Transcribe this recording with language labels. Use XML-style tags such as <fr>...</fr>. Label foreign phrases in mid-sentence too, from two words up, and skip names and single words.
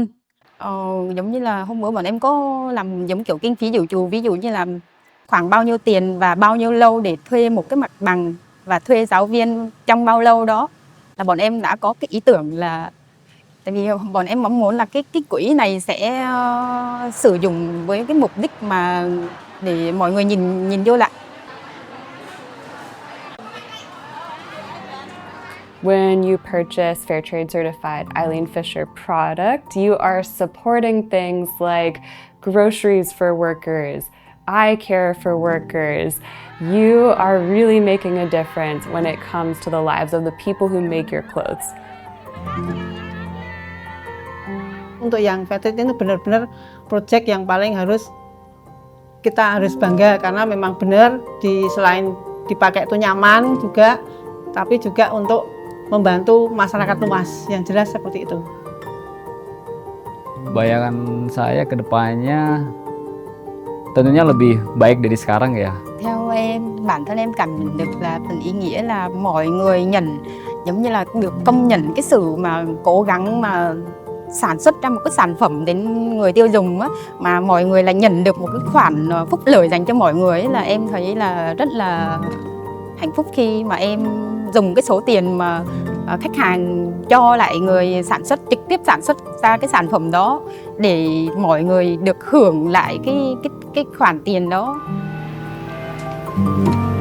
<vi>Giống như là hôm bữa bọn em có làm giống kiểu kinh phí dự trù, ví dụ như là khoảng bao nhiêu tiền và bao nhiêu lâu để thuê một cái mặt bằng và thuê giáo viên trong bao lâu đó, là bọn em đã có cái ý tưởng là, tại vì bọn em mong muốn là cái quỹ này sẽ sử dụng với cái mục đích mà để mọi người nhìn vô lại.</vi> <en>When you purchase Fairtrade certified Eileen Fisher product, you are supporting things like groceries for workers, eye care for workers. You are really making a difference when it comes to the lives of the people who make your clothes.</en> <id>Untuk yang Fairtrade itu benar-benar proyek yang paling kita harus bangga karena memang benar selain dipakai itu nyaman juga, tapi juga untuk membantu masyarakat luas, yang jelas seperti itu. Bayangan saya ke depannya tentunya lebih baik dari sekarang ya.</id> <vi>Theo em, bản thân em cảm nhận được là phần ý nghĩa là mọi người nhận giống như là được công nhận cái sự mà cố gắng mà sản xuất ra một cái sản phẩm đến người tiêu dùng á, mà mọi người là nhận được một cái khoản phúc lợi dành cho mọi người ấy, là em thấy là rất là hạnh phúc khi mà em dùng cái số tiền mà khách hàng cho lại người sản xuất, trực tiếp sản xuất ra cái sản phẩm đó để mọi người được hưởng lại cái khoản tiền đó.</vi>